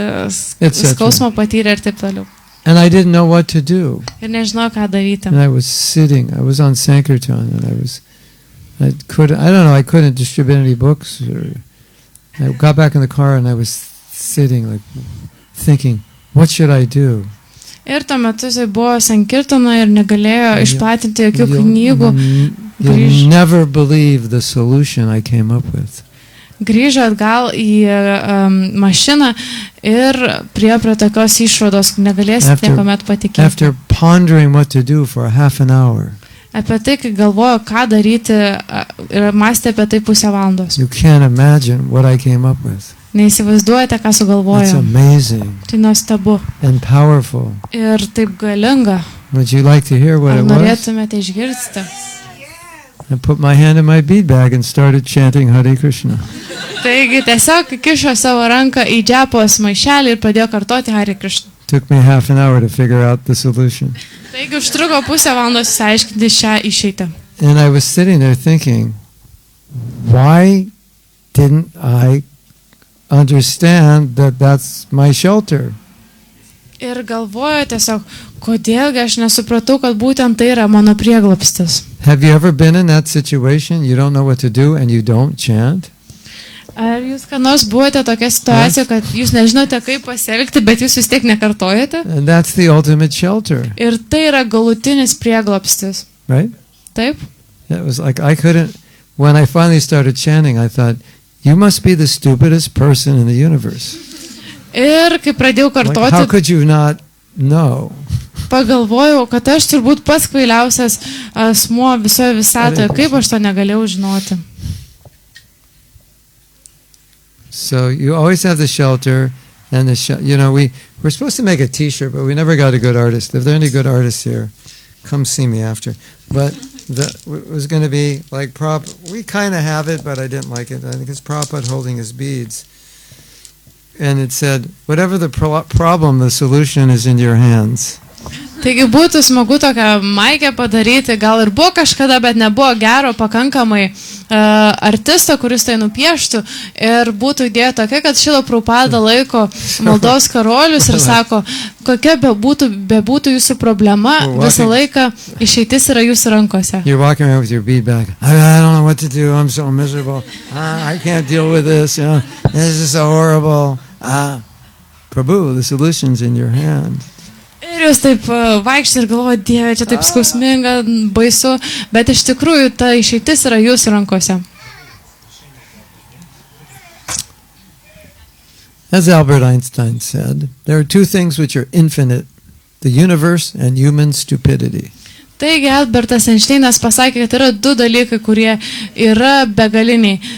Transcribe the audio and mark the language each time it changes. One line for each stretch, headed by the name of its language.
Lithuanian: Skausmo patyrė ir taip toliau.
English: And I didn't know what to do.
Lithuanian: Ir nežinau, ką daryti.
English: And I was sitting. I was on Sankirtan, and I couldn't distribute any books. I got back in the car, and I was sitting, like thinking, what should I do?
Lithuanian: Ir tuo metu jis buvo Sankirtanoje ir negalėjo išplatinti jokių knygų.
English: You'll never believe the solution I came up with.
Lithuanian: Grįžo atgal į mašiną ir prie tokios išvados, negalėsite niekuomet patikėti.
English: After pondering what to do for half an hour.
Lithuanian: Apie tai, kai galvojo, ką daryti, ir mąstė apie tai pusę valandos.
English: You can't imagine what I came up with.
Lithuanian: Neįsivaizduojate, ką sugalvojo.
English: It's amazing.
Lithuanian: Tai nuostabu.
English: And powerful.
Lithuanian: Ir taip galinga.
English: Would you like to hear what it was?
Lithuanian: Ar norėtumėte išgirsti?
English: I put my hand in my bead bag and started chanting Hare Krishna.
Lithuanian: Taigi tiesiog kišo savo ranką į džepos maišelį ir pradėjo kartoti Hare Krishna.
English: Took me half an hour to figure out the solution.
Lithuanian: Taigi užtruko pusę valandos išsiaiškinti šią išeitį.
English: And I was sitting there thinking, why didn't I understand that that's my shelter?
Lithuanian: Ir galvoju tiesiog, kodėlgi aš nesupratau, kad būtent tai yra mano prieglobstis.
English: Have you ever been in that situation? You don't know what to do and you don't chant?
Lithuanian: Ar jūs ką nors buvote tokia situacija, kad jūs nežinote, kaip pasielgti, bet jūs vis tiek nekartojate?
English: And that's the ultimate shelter.
Lithuanian: Ir tai yra galutinis prieglobstis.
English: Right?
Lithuanian: Taip?
English: It was like I couldn't, when I finally started chanting, I thought, you must be the stupidest person in the universe.
Lithuanian: Ir kai pradėjau kartoti,
English: like, how could you not know?
Lithuanian: Pagalvojau, kad aš turbūt pats kvailiausias asmuo visoje visatoje, kaip aš to negalėjau žinoti.
English: So you always have the shelter, and we're supposed to make a T-shirt, but we never got a good artist. If there are any good artists here, come see me after. But it was going to be like Prabhupada. We kind of have it, but I didn't like it. I think it's Prabhupada holding his beads. And it said, whatever the problem, the solution is in your hands.
Lithuanian: Taigi būtų smagu tokią maikę padaryti, gal ir buvo kažkada, bet nebuvo gero pakankamai artisto, kuris tai nupieštų ir būtų idėja tokia, kad Srila Prabhupada laiko maldos karolius ir sako, kokia bebūtų jūsų problema, visą laiką išeitis yra jūsų rankose.
English: You're walking around with your bead bag. I don't know what to do. I'm so miserable. I can't deal with this. You know, this is so horrible. Prabhu, the solution's in your hand.
Lithuanian: Ir jūs taip vaikščiai ir galvoja, Dieve, čia taip skausminga, baisu, bet iš tikrųjų ta išeitis yra jūsų rankose.
English: As Albert Einstein said, there are two things which are infinite, the universe and human stupidity.
Lithuanian: Taigi Albertas Einšteinas pasakė, kad yra du dalykai, kurie yra begaliniai.